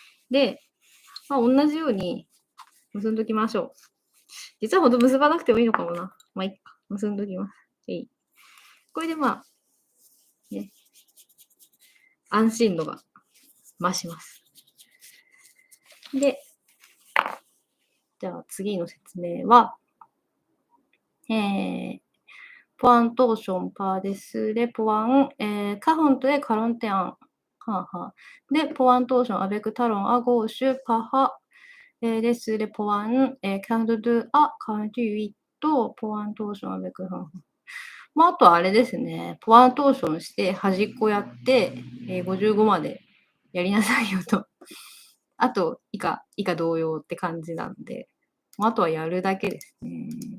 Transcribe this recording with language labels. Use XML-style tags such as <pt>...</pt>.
<ja>で、まあ、同じように結んどきましょう。実はほんと結ばなくてもいいのかもな。まあいいか。結んどきます。これでまあ、ね、安心度が増します。で、じゃあ次の説明は、</ja> <fr>pointation par-dessus les points, 40 et 41. De pointation avec talon à gauche par dessus les points, 42 à 48と pointation avec</fr> <ja>まあ、あとはあれですね。ポアントーションして端っこやって、55までやりなさいよと。あと、以下同様って感じなんで、あとはやるだけですね。</ja>